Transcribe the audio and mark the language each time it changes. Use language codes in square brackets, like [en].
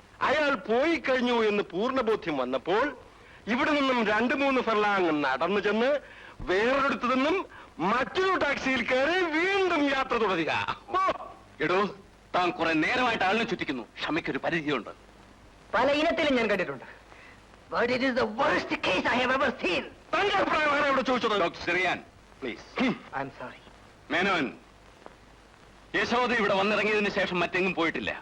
[ml] അയാൾ പോയി കഴിഞ്ഞു എന്ന് പൂർണ്ണബോധ്യം വന്നപ്പോൾ ഇവിടെ നിന്നും 2-3 ഫർലാങ് നടന്നു ചെന്ന് വേറൊരിടത്തു നിന്നും മറ്റൊരു ടാക്സിയിൽ കയറി വീണ്ടും യാത്ര തുടരുക. എടോ, താൻ കുറെ നേരമായിട്ട് ആളിനെ ചുറ്റിക്കുന്നു. ക്ഷമയ്ക്കൊരു പരിധിയുണ്ട്. പല ഇനത്തിലും ഞാൻ കണ്ടിട്ടുണ്ട്. [en] But it is the worst case I have ever seen. [ml] തന്റെ അഭിപ്രായം ഇവിടെ ചോദിച്ചത്? Doctor Cherian, please. [en] I'm sorry. [ml] Menon, Yashoda ഇവിടെ വന്നിറങ്ങിയതിന് ശേഷം മറ്റെങ്ങും പോയിട്ടില്ല.